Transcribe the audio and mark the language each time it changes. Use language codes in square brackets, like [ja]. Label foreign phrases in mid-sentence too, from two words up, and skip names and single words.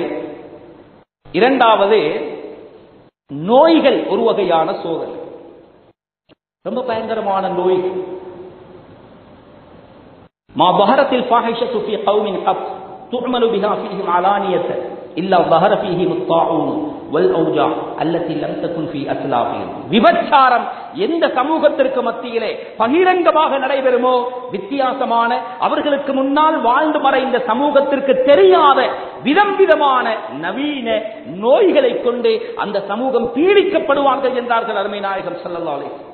[ta] இரண்டாவது, நோய்கள் ஒரு வகையான சோதனை, ரொம்ப பயங்கரமான நோய்கள். [ar] ما ظهرت الفاحشة في قوم قط تعمل بها فيهم علانية. இல்லா ظهر فيه الطاعون والأوجاع التي لم تكن في أسلافهم. [ta] விபச்சாரம் எந்த சமூகத்திற்கு மத்தியிலே பகிரங்கமாக நடைபெறுமோ, வித்தியாசமான அவர்களுக்கு முன்னால் வாழ்ந்து மறைந்த சமூகத்திற்கு தெரியாத விதம் விதமான நவீன நோய்களை கொண்டு அந்த சமூகம் பீடிக்கப்படுவார்கள் என்றார்கள் அருமை நாயகம் [ar] صلى الله عليه وسلم.